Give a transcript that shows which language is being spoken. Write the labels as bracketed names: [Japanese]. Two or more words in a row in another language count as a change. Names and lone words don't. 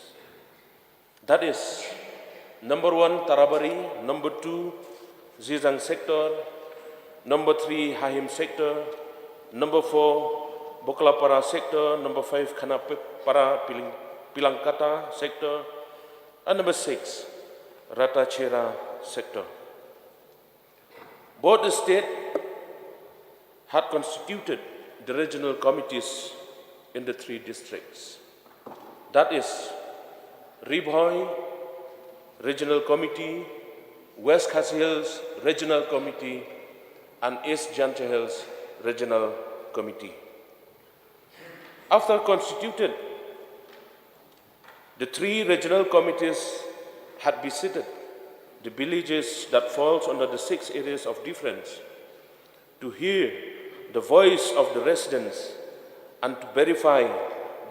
[English] That is, number 1, Tarabari, number 2, Zizang sector, number 3, Hahim sector, number 4, Boklapara sector, number 5, Khanapara Pilangkata sector, and number 6, Ratachera sector. Both the state had constituted the regional committees in the 3 districts. That is, Ribhoi Regional Committee, West Khasi Hills Regional Committee, and East Janta Hills Regional Committee. After constituted, the 3 regional committees had visited the villages that falls under the 6 areas of difference to hear the voice of the residents and to verify the